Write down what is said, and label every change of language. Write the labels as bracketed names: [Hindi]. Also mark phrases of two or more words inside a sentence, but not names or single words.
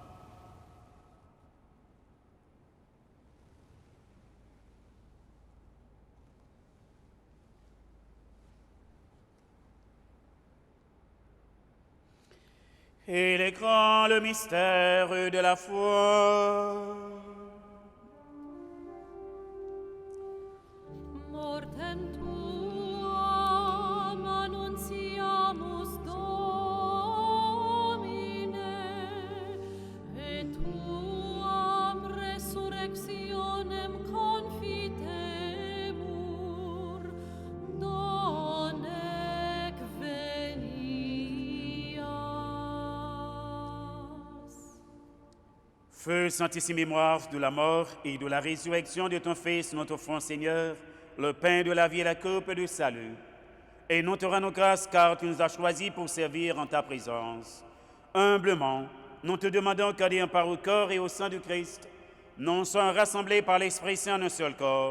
[French] Il est grand le mystère de la foi. [Latin] Mortem tuam annunciamus, Domine, et tuam resurrectionem confitemur, donec venias. [French] Feu sanctissime mémoire de la mort et de la résurrection de ton Fils, notre offrande, Seigneur, le pain de la vie et la coupe du salut. Et nous te rendons grâce car tu nous as choisis pour servir en ta présence. Humblement, nous te demandons qu'adhérant par au corps et au sang du Christ, nous soyons rassemblés par l'Esprit Saint en un seul corps.